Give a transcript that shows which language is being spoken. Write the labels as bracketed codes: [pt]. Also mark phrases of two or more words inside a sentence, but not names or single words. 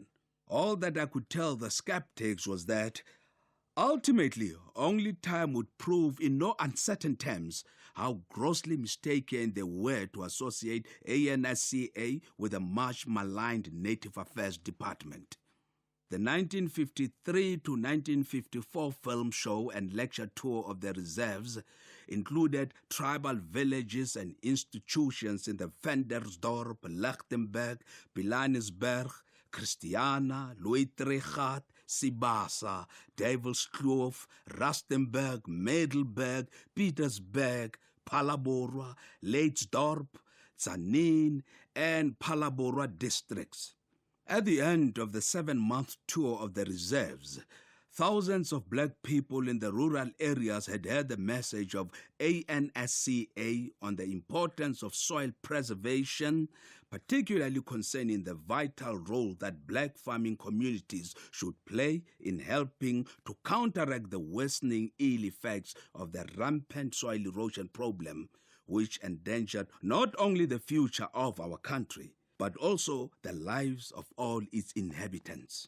[en] All that I could tell the skeptics was that ultimately, only time would prove in no uncertain terms how grossly mistaken they were to associate ANSCA with the much maligned Native Affairs Department. The 1953 to 1954 film show and lecture tour of the reserves included tribal villages and institutions in the Ventersdorp, Lichtenburg, Pilanesberg, Christiana, Louis-Trichardt, Sibasa, Duivelskloof, Rustenburg, Middelburg, Pietersburg, Phalaborwa, Leitsdorp, Tzaneen, and Phalaborwa districts. At the end of the 7-month tour of the reserves, thousands of black people in the rural areas had heard the message of ANSCA on the importance of soil preservation, particularly concerning the vital role that black farming communities should play in helping to counteract the worsening ill effects of the rampant soil erosion problem, which endangered not only the future of our country, but also the lives of all its inhabitants.